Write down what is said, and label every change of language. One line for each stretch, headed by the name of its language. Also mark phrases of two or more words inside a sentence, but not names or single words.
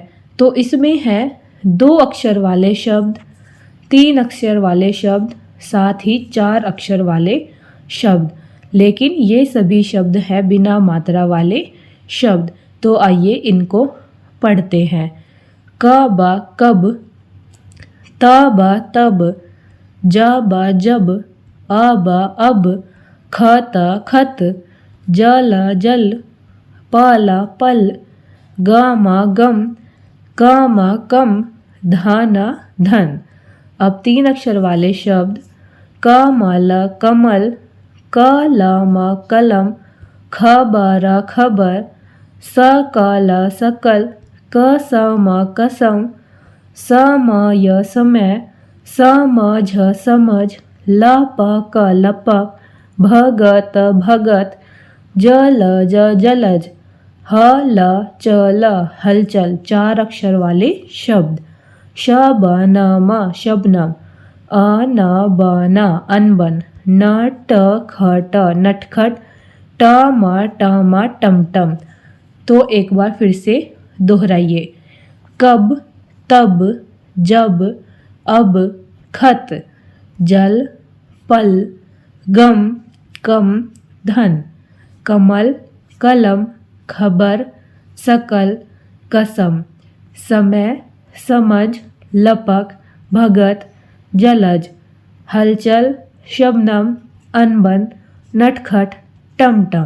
Hindi: तो इसमें है 2 अक्षर वाले शब्द, 3 अक्षर वाले शब्द, साथ ही 4 अक्षर वाले शब्द, लेकिन ये सभी शब्द हैं बिना मात्रा वाले शब्द। तो आइए इनको पढ़ते हैं। क बा कब, त बा तब, ज बा जब, अ बा अब, ख त खत, ज ल जल, प ल पल, ग म गम, क म कम, ध न धन। अब 3 अक्षर वाले शब्द क म ल कमल, क ल म कलम, ख ब र खबर, स क ल सकल, क स म कसम, स म य समय, स म झ समझ, ल प क लपक, भ ग त भगत, ज ल ज जलज, ह ल च ल हलचल। 4 अक्षर वाले शब्द श ब न म शबनम, अ न ब न अनबन, न ट ख ट नटखट, ट म ट म टमटम। तो एक बार फिर से दोहराइए। कब, तब, जब, अब, खत, जल, पल, गम, कम, धन, कमल, कलम, खबर, सकल, कसम, समय, समझ, लपक, भगत, जलज, हलचल, शबनम, अनबन, नटखट, टमटम।